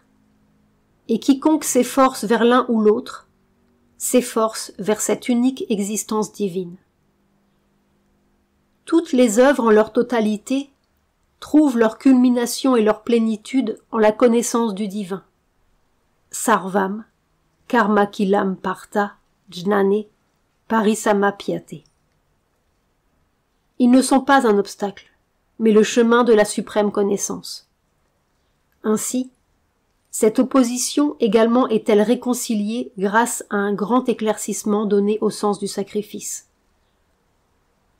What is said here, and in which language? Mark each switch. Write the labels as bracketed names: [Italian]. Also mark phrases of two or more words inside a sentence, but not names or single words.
[French] Et quiconque s'efforce vers l'un ou l'autre, s'efforce vers cette unique existence divine. Toutes les œuvres en leur totalité trouvent leur culmination et leur plénitude en la connaissance du divin. [Sanskrit] सर्वं, कर्म किलं पार्थ, ज्ञाने, परिसमाप्यते. [French] Ils ne sont pas un obstacle, mais le chemin de la suprême connaissance. Ainsi, cette opposition également est-elle réconciliée grâce à un grand éclaircissement donné au sens du sacrifice.